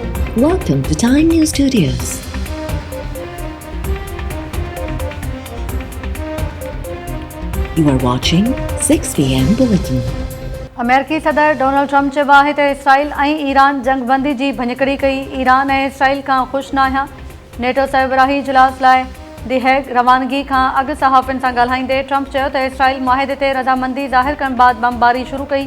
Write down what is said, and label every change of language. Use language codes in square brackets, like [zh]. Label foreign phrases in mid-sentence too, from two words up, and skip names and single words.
[en] Welcome to Time News Studios. You are watching 6 p.m. Bulletin. [sd] अमेरिकी सदर डोनाल्ड ट्रंप चयो आहे त इसराइल ऐं ईरान जंगबंदी जी भञकड़ी कई। ईरान ऐं इसराइल खां ख़ुशि न आहियां। नेटो सरबराही इजलास लाइ दी हेग रवानगी खां अॻु सहाफ़ियुनि सां ॻाल्हाईंदे ट्रंप चयो त इसराइल मुआहिदे ते रज़ामंदी ज़ाहिर करण बाद बमबारी शुरू कई।